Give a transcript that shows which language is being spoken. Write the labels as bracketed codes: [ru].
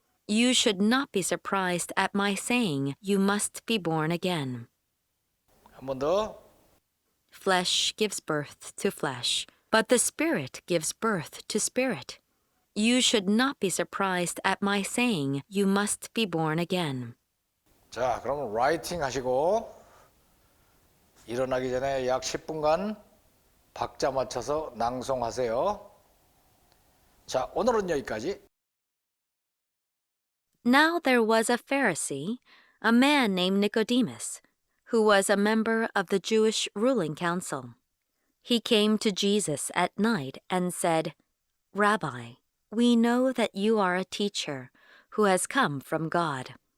[en] You should not be surprised at my saying, You must be born again. [ko] 한 번 더. [en] Flesh gives birth to flesh, but the Spirit gives birth to spirit. You should not be surprised at my saying, You must be born again. [ko] 자, 그럼 라이팅 하시고 일어나기 전에 약 10분간 박자 맞춰서 낭송하세요. 자, 오늘은 여기까지. [en] Now there was a Pharisee, a man named Nicodemus, who was a member of the Jewish ruling council. He came to Jesus at night and said, Rabbi, we know that you are a teacher who has come from God.